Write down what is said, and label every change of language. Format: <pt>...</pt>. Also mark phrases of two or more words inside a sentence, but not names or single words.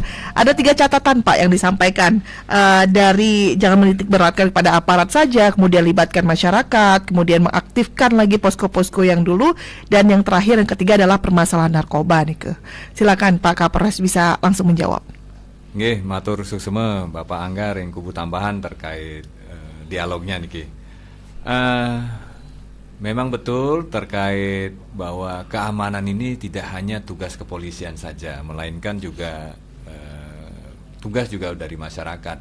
<id>Ada 3 catatan Pak yang disampaikan dari jangan menitik beratkan kepada aparat saja, kemudian libatkan masyarakat, kemudian mengaktifkan lagi posko-posko yang dulu, dan yang terakhir yang ketiga adalah permasalahan narkoba nih. Silakan Pak Kapolres bisa langsung menjawab.</id> <ban>Nggih, matur suksema</ban> <id>Bapak Anggar yang Kubu Tambahan terkait dialognya niki. Memang betul terkait bahwa keamanan ini tidak hanya tugas kepolisian saja, melainkan juga tugas juga dari masyarakat.</id>